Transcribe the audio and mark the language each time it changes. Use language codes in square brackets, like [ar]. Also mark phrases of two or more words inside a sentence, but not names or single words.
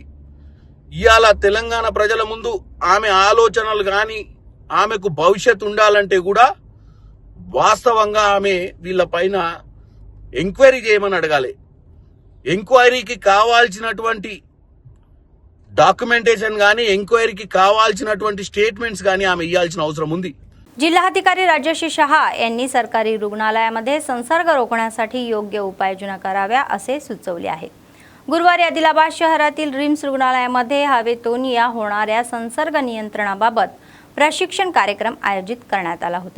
[te] ఇవాళ తెలంగాణ ప్రజల ముందు ఆమె ఆలోచనలు కానీ ఆమెకు భవిష్యత్తు ఉండాలంటే కూడా వాస్తవంగా ఆమె వీళ్ళ పైన ఎంక్వైరీ చేయమని అడగాలి. ఎంక్వైరీకి కావాల్సినటువంటి డాక్యుమెంటేషన్ కానీ ఎంక్వైరీకి కావాల్సినటువంటి స్టేట్మెంట్స్ కానీ ఆమె ఇవ్వాల్సిన అవసరం ఉంది. [mr] जिल्हाधिकारी राजश्री शहा यांनी सरकारी रुग्णालयामध्ये संसर्ग रोखण्यासाठी योग्य उपाययोजना कराव्या असे सुचवले आहे. गुरुवारी आदिलाबाद शहरातील रिम्स रुग्णालयामध्ये हवेतून या होणाऱ्या संसर्ग नियंत्रणाबाबत प्रशिक्षण कार्यक्रम आयोजित करण्यात आला होता.